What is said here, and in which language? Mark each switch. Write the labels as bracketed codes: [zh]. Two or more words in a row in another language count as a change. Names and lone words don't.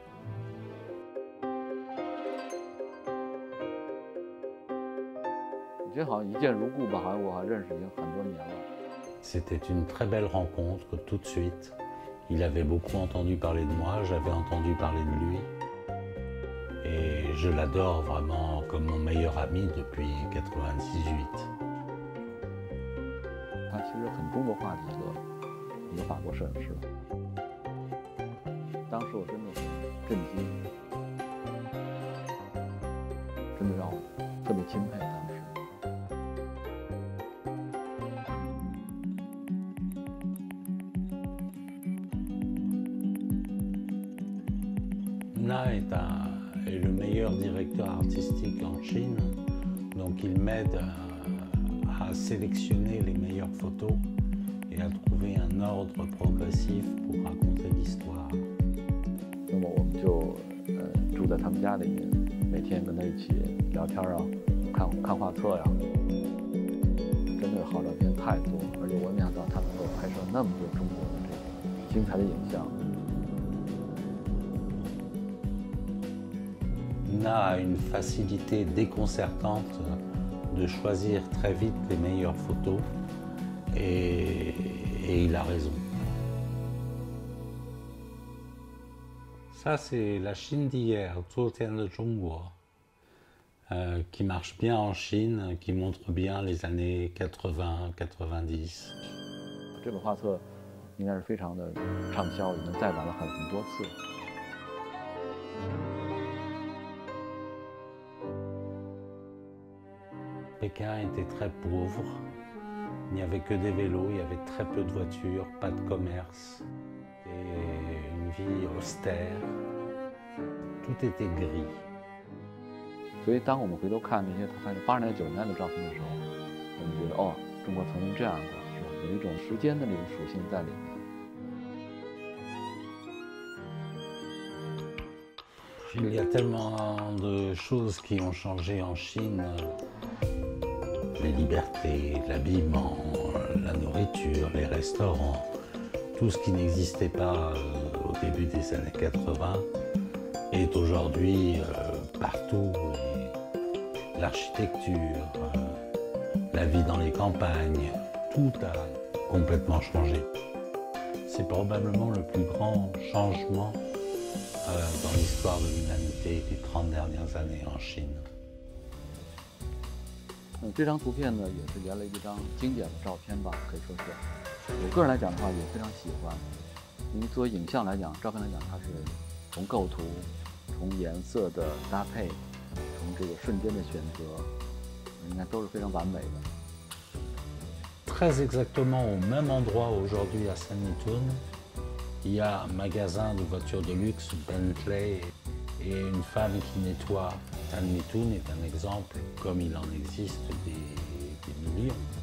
[fr] C'était une très belle rencontre tout de suite. Il avait beaucoup entendu parler de moi, j'avais entendu parler de lui. Et je l'adore vraiment comme mon meilleur ami depuis 98. [zh] 他其实很中国化的一个法国摄影师。当时我真的很震惊，真的让我特别钦佩当时。 [fr] Na est le meilleur directeur artistique en Chine, donc il m'aide à sélectionner les meilleures photos et à trouver un ordre progressif pour raconter l'histoire. [zh] 那么我们就住在他们家里面，每天跟他一起聊天啊，看画册呀，真的好照片太多，而且我没想到他能够拍摄那么多中国的这个精彩的影像。 [fr] Na a une facilité déconcertante de choisir très vite les meilleures photos et il a raison. Ça c'est la Chine d'hier, Zhuotian de Zhongguo, qui marche bien en Chine, qui montre bien les années 80-90. [zh] 这本画册应该是非常的畅销，已经再版了很多次。 [fr] Pékin était très pauvre, il n'y avait que des vélos, il y avait très peu de voitures, pas de commerce, et une vie austère, tout était gris. [zh] 所以当我们回头看那些他拍的80年代、90年代的照片的时候，我们觉得哦，中国曾经这样过，是吧？有一种时间的那种属性在里面。 [fr] Il y a tellement de choses qui ont changé en Chine. Les libertés, l'habillement, la nourriture, les restaurants, tout ce qui n'existait pas au début des années 80 est aujourd'hui partout. L'architecture, la vie dans les campagnes, tout a complètement changé. C'est probablement le plus grand changement dans l'histoire de l'humanité des 30 dernières années en Chine. [zh] 这张图片呢，也是原来一张经典的照片吧，可以说是。我个人来讲的话，也非常喜欢。因为作为影像来讲，照片来讲，它是从构图、从颜色的搭配、从这个瞬间的选择，应该都是非常完美的。 [fr] Très exactement au même endroit aujourd'hui à Sanlitun, il y a un magasin de voitures de luxe Bentley et une femme qui nettoie. Sanlitun est un exemple, comme il en existe des millions.